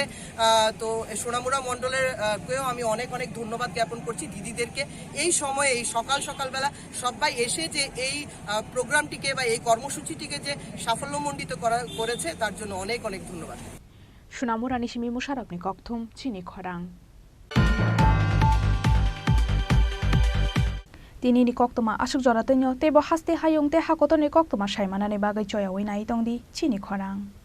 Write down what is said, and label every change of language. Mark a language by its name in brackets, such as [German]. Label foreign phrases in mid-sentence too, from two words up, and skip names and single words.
[Bangla] তো সোনামুড়া মণ্ডলের কেও আমি অনেক অনেক ধন্যবাদ জ্ঞাপন করছি দিদিদেরকে এই সময়ে এই সকালবেলা সবাই এসে যে এই প্রোগ্রামটিকে বা এই কর্মসূচিটিকে যে সাফল্যমণ্ডিত করেছে তার জন্য অনেক অনেক ধন্যবাদ। [Kok Borok] সুনামুরা নিশিমি মুশারফনি কক্থুম চিনি খরাং তিনি ni koktoma asuk jonatenyo tebo haste hayung te hakotoni koktoma saimanani bagai choyawi nai tongdi chini khorang